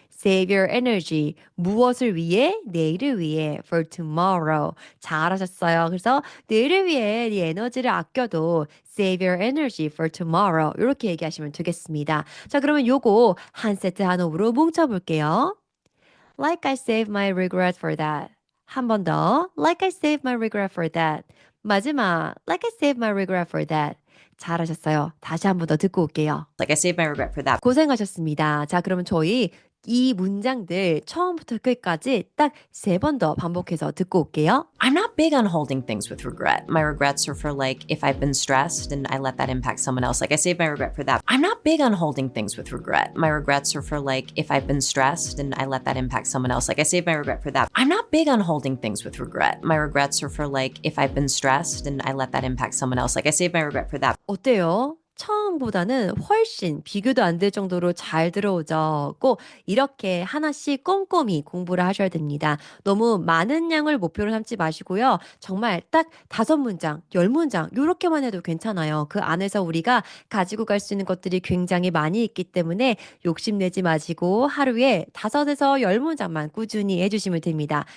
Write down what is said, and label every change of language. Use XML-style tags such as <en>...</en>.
<en>save your energy.</en> <ko>무엇을 위해? 내일을 위해.</ko> <en>for tomorrow.</en> <ko>잘하셨어요. 그래서 내일을 위해 이 에너지를 아껴도</ko> <en>save your energy for tomorrow.</en> <ko>이렇게 얘기하시면 되겠습니다. 자, 그러면 요거 한 세트 한 호흡으로 뭉쳐볼게요.</ko> <en>Like I save my regret for that.</en> <ko>한 번 더.</ko> <en>Like I save my regret for that.</en> <ko>마지막.</ko> <en>Like I save my regret for that.</en> <ko>잘하셨어요. 다시 한 번 더 듣고 올게요.</ko> <en>Like I save my regret for that.</en> <ko>고생하셨습니다. 자, 그러면 저희 이 문장들 처음부터 끝까지 딱 세 번 더 반복해서 듣고 올게요.</ko> <en>I'm not big on holding things with regret. My regrets are for like if I've been stressed and I let that impact someone else. Like I save my regret for that. I'm not big on holding things with regret. My regrets are for like if I've been stressed and I let that impact someone else. Like I save my regret for that. I'm not big on holding things with regret. My regrets are for like if I've been stressed and I let that impact someone else. Like I save my regret for that.</en> <ko>어때요? 처음보다는 훨씬 비교도 안 될 정도로 잘 들어오죠. 꼭 이렇게 하나씩 꼼꼼히 공부를 하셔야 됩니다. 너무 많은 양을 목표로 삼지 마시고요. 정말 딱 5문장, 10문장 요렇게만 해도 괜찮아요. 그 안에서 우리가 가지고 갈 수 있는 것들이 굉장히 많이 있기 때문에 욕심내지 마시고 하루에 5에서 10문장만 꾸준히 해주시면 됩니다.</ko>